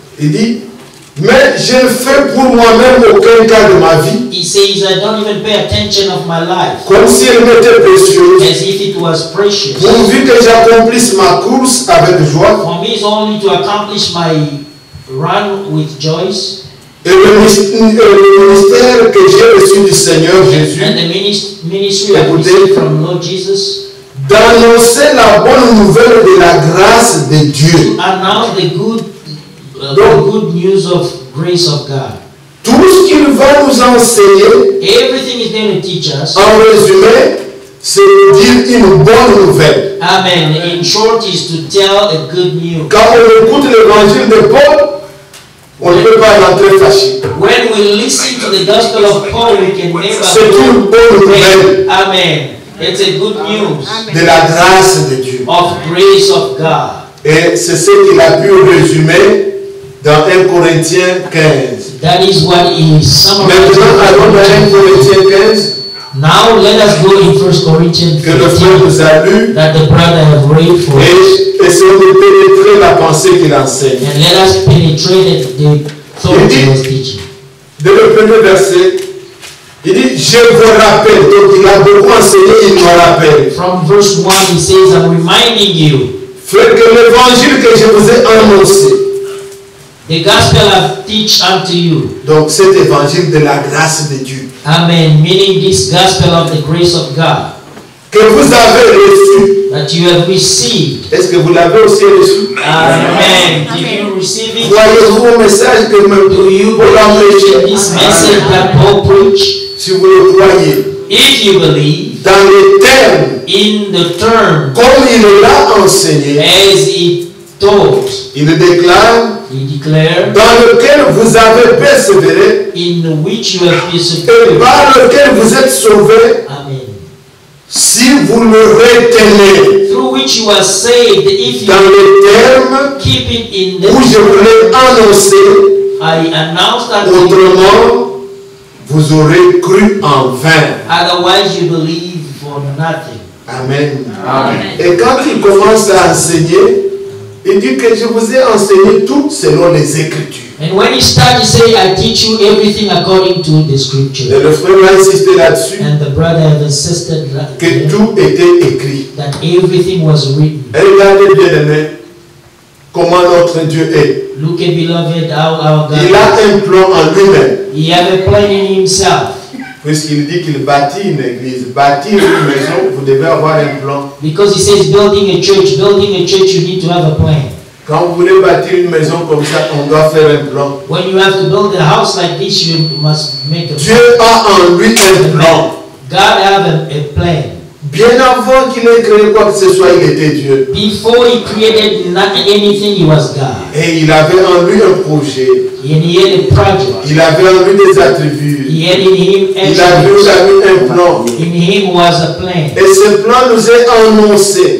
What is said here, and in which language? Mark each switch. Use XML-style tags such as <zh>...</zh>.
<fr>Il dit, mais je ne fais pour moi-même aucun cas de ma vie,</fr> <en>He says, I don't even pay attention of my life,</en> <fr>comme si elle m'était précieuse,</fr> <en>as if it was precious.</en> <fr>pourvu que j'accomplisse ma course avec joie</fr> <en>For me, it's only to accomplish my run with joy,</en> <fr>et le ministère que j'ai reçu du Seigneur Jésus,</fr> <en>and the ministry I received from Lord Jesus,</en> <fr>d'annoncer la bonne nouvelle de la grâce de Dieu.</fr> <en>announce the good news of grace of God.</en> <fr>Tout ce qu'il va nous enseigner,</fr> <en>Everything is going to teach us.</en> <fr>en résumé, c'est de dire une bonne nouvelle.</fr> <en>Amen. In short, is to tell a good news.</en> <fr>Quand on écoute l'évangile de Paul, on ne peut pas rentrer fâché.</fr> <en>When we listen to the gospel of Paul, we can never</en> <fr>C'est une bonne nouvelle</fr> <en>Amen. It's a good news</en> <fr>de la grâce de Dieu.</fr> <en>of grace of God.</en> <fr>Et c'est ce qu'il a pu résumer dans 1 Corinthiens 15.</fr> <en>That is what is summarized.</en> <fr>Maintenant, allons dans 1 Corinthiens 15,</fr> <en>Now let us go in 1 Corinthians</en> <fr>que le frère</fr> <en>15</en> <fr>nous a lu,</fr> <en>that the brother have read for us.</en> <fr>et essayons de pénétrer la pensée qu'il enseigne.</fr> <en>And let us penetrate the thought he was teaching.</en> <fr>Dès le premier verset, il dit, je vous rappelle. Donc il a beaucoup enseigné, il nous rappelle.</fr> <en>From verse 1 he says, I'm reminding you,</en> <fr>Frère, que l'évangile que je vous ai annoncé,</fr> <en>the gospel I teach unto you.</en> <fr>donc cet évangile de la grâce de Dieu,</fr> <en>Amen. Meaning this gospel of the grace of God</en> <fr>que vous avez reçu.</fr> <en>that you have received.</en> <fr>Est-ce que vous l'avez aussi reçu?</fr> <en>Amen. Did you receive it?</en> <fr>Croyez-vous au message que</fr> <en>Do you</en> <fr>Paul a</fr> <en>believe in</en> <fr>prêché?</fr> <en>this message that Paul preached?</en> <fr>Si vous le croyez,</fr> <en>If you believe</en> <fr>dans les termes,</fr> <en>in the term</en> <fr>comme il l'a enseigné,</fr> <en>as it taught,</en> <fr>il déclare,</fr> <en>he declared,</en> <fr>dans lequel vous avez persévéré</fr> <en>in which you have</en> <fr>et</fr> <en>persevered.</en> <fr>par lequel vous êtes sauvés,</fr> <en>Amen.</en> <fr>si vous le retenez</fr> <en>Through which you are saved, if</en> <fr>dans</fr> <en>you</en> <fr>les termes</fr> <en>keep it in</en> <fr>où je</fr> <en>the</en> <fr>vous l'ai annoncé,</fr> <en>I announce that to you,</en> <fr>autrement, vous aurez cru en vain.</fr> <en>otherwise you believe for nothing. Amen. Amen.</en> <fr>Et quand il commence à enseigner, il dit que je vous ai enseigné tout selon les Écritures.</fr> <en>And when he started, he said, I teach you everything according to the</en> <fr>Et</fr> <en>scripture.</en> <fr>le frère a insisté là-dessus,</fr> <en>And the brother have insisted</en> <fr>que tout était écrit.</fr> <en>that everything was written.</en> <fr>Et regardez bien aimé, comment notre Dieu est.</fr> <en>Look at beloved, how our God</en> <fr>Il a</fr> <en>is.</en> <fr>un plan en lui-même.</fr> <en>He have a plan in himself.</en> <fr>Puisqu'il dit qu'il bâtit une église, bâtir une maison, vous devez avoir un plan.</fr> <en>Because he says building a church, you need to have a plan.</en> <fr>Quand vous voulez bâtir une maison comme ça, on doit faire un plan.</fr> <en>When you have to build a house like this, you must make a</en> <fr>Dieu</fr> <en>plan.</en> <fr>a en lui un plan.</fr> <en>God have a plan.</en> <fr>Bien avant qu'il ait créé quoi que ce soit, il était Dieu.</fr> <en>Before he created not anything, he was God.</en> <fr>Et il avait en lui un projet.</fr> <en>And he had a project.</en> <fr>Il avait en lui des attributs.</fr> <en>He had in him</en> <fr>Il avait</fr> <en>attributes.</en> <fr>un plan.</fr> <en>In him was a plan.</en> <fr>Et ce plan nous est annoncé.</fr>